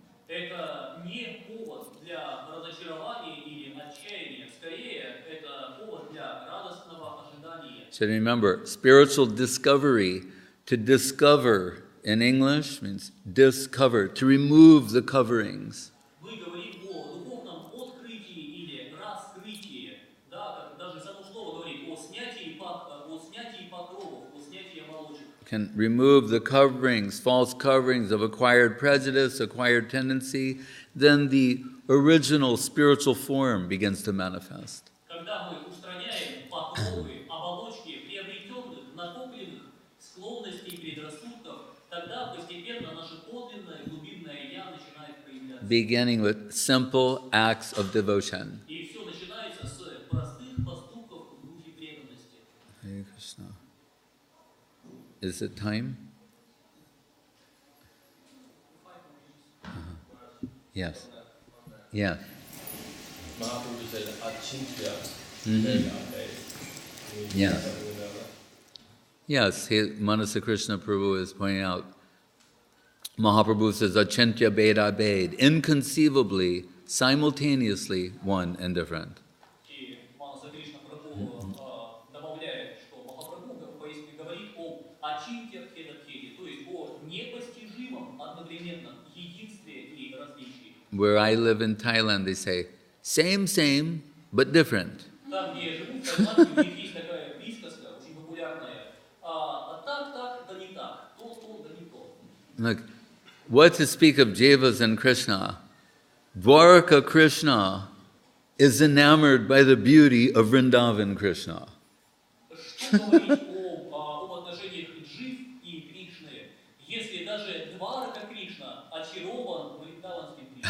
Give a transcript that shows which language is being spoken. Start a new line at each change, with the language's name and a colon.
Russian: Это не повод для разочарования или отчаяния, скорее это повод для радостного ожидания.
English: So remember, spiritual discovery, to discover in English means discover, to remove the coverings.
Russian: Мы говорим о духовном открытии или раскрытии, да, как даже само слово говорит о снятии покровов, о снятии оболочек.
English: Can remove the coverings, false coverings of acquired prejudice, acquired tendency, then the original spiritual form begins to manifest.
Russian: Когда мы устраняем покровы, оболочки приобретенных, накопленных склонностей, предрассудков, тогда постепенно наше подлинное глубинное я начинает проявляться.
English: Beginning with simple acts of devotion.
Russian: И все начинается с простых поступков в духе преданности.
English: Hare Krishna. Is it time? Yes. Yes. Mahaprabhu said achintya. Yes. Yes, Manasa Krishna Prabhu is pointing out, Mahaprabhu says, Achintya Beda Bed, inconceivably, simultaneously one and different.
Russian: И Манаса Кришна Прабху добавляет, что Махапрабху говорит об ачинтях хедатхеде, то есть о непостижимом одновременном единстве и различии.
English: Where I live in Thailand, they say, same, but different.
Russian: Там, где я живу, в Таиланде, у них есть такая присказка, очень популярная. Так, да не так, то, да не то.
English: Look, what to speak of Jivas and Krishna? Dwarka Krishna is enamored by the beauty of Vrindavan Krishna.
Russian: Что говорить об отношениях Джив и Кришны, если даже Дварака Кришна очарован вриндаванским Кришной?